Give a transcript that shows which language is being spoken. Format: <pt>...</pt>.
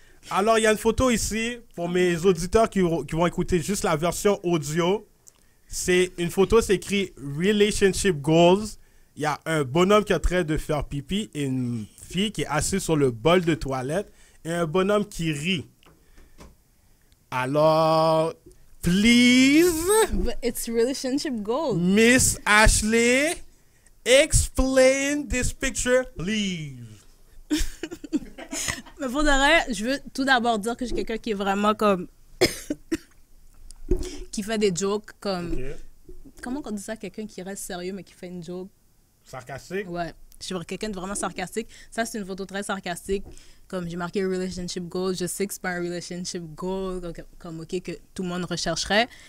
<fr>Alors, il y a une photo ici pour mes auditeurs qui vont écouter juste la version audio. C'est une photo, c'est écrit Relationship Goals. Il y a un bonhomme qui est en train de faire pipi et une fille qui est assise sur le bol de toilette et un bonhomme qui rit. Alors,</fr> <en>please, But it's relationship goals. Miss Ashley, explain this picture, please.</en> <fr>Mais pour de vrai, je veux tout d'abord dire que je suis quelqu'un qui est vraiment comme... qui fait des jokes comme... Ok. Comment on dit ça, quelqu'un qui reste sérieux mais qui fait une joke? Sarcastique? Ouais. Je suis quelqu'un de vraiment sarcastique. Ça, c'est une photo très sarcastique. Comme j'ai marqué relationship goal, je sais que c'est pas un relationship goal, comme OK, que tout le monde rechercherait.</fr>